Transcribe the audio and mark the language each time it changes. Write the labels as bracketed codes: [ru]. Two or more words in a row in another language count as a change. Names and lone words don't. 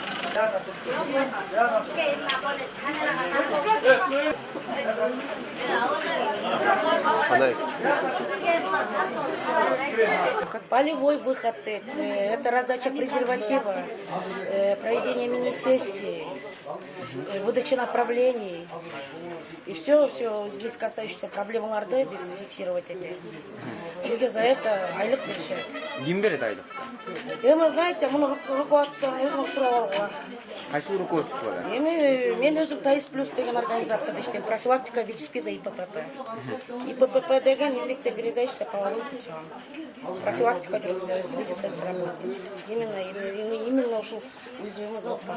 [ru] Полевой выход, это раздача презерватива, проведение мини-сессии, выдача направлений. И все здесь касающееся [ky] проблемаларды без [ru] фиксировать этебиз. [ky] Бизге [ru] за это [ky] айлык беришет. Ким берет айлык? [ru] Вы знаете, [ky] муну руководством өзүм сурап алган. Кайсы руководство? Мен өзүм ТАИС плюс деген организацияда иштейм, [ru] профилактика ВИЧ-СПИДа и ППП. И ППП деген инфекция, передающаяся половым путем. [ky] Профилактика жүргүзөбүз, медицинасы работает. Именно ушул [ru] уязвимый группа.